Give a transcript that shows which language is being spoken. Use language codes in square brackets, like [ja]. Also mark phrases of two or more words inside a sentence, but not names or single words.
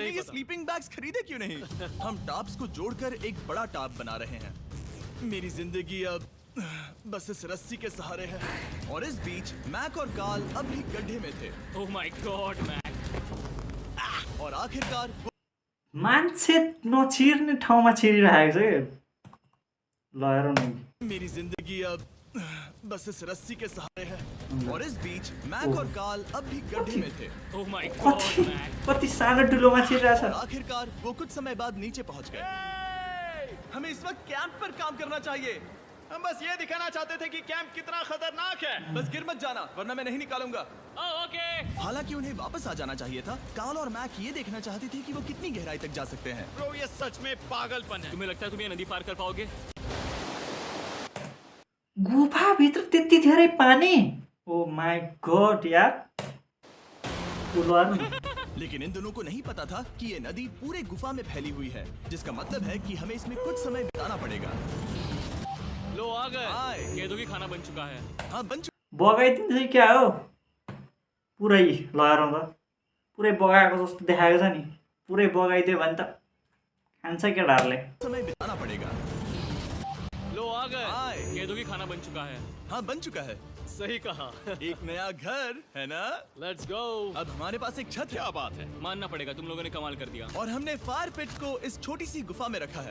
[hi] नहीं ये पता। [en] sleeping bags [hi] खरीदे क्यों नहीं? हम टाप्स को जोड़कर एक बड़ा टाप बना रहे हैं। मेरी जिंदगी अब बस इस रस्सी के सहारे है और इस बीच मैक और काल अब भी गड्ढे में थे। [en] oh my god Mac. [hi] और आखिरकार [ne] मान्छे नचिर्ने ठाउँमा छिरिरहेको छ कि ल हेरौँ न। [hi] मेरी जिंदगी अब बस इस रस्सी के सहारे है और इस बीच मैक और काल अब भी गड्ढे में थे। [en] oh my god [ne] कति [en] मैक। [ne] कति सानो ठुलोमा छिरिरहेछ। [hi] और आखिरकार वो कुछ समय बाद नीचे पहुंच गए। हमें इस वक्त कैंप पर काम करना चाहिए। हम बस ये दिखाना चाहते थे कि कैंप कितना खतरनाक है। बस गिर मत जाना वरना मैं नहीं निकालूंगा। [en] oh okay. [hi] हालांकि उन्हें वापस आ जाना चाहिए था। कार्ल और मैक ये देखना चाहते थे कि वो कितनी गहराई तक जा सकते हैं। ब्रो ये सच में पागलपन है। तुम्हें लगता है तुम ये नदी पार कर पाओगे? [ne] गुफाभित्र त्यति धेरै पानी? [en] oh my god यार। [hi] लेकिन इन दोनों को नहीं पता था कि ये नदी पूरे गुफा में फैली हुई है, जिसका मतलब है कि हमें इसमें कुछ समय बिताना पड़ेगा। लो आ गए। आए। कह दो कि खाना बन चुका है। हाँ बन चुका। [ne] बगाइदिन्छ कि क्या हो? पुरै लगाएर त पुरै बगाएको जस्तो देखाएको छ नि। पुरै बगाइदियो भने त खान्छ केटाहरूले। [hi] समय बिताना पड़ेगा। लो आ गए। आए। कह दो कि खाना बन चुका है। हाँ बन चुका है। सही कहा। एक नया घर है ना? [en] let's go. [hi] अब हमारे पास एक छत है। क्या बात है। मानना पड़ेगा, तुम लोगों ने कमाल कर दिया। और हमने फायर पिट को इस छोटी सी गुफा में रखा है।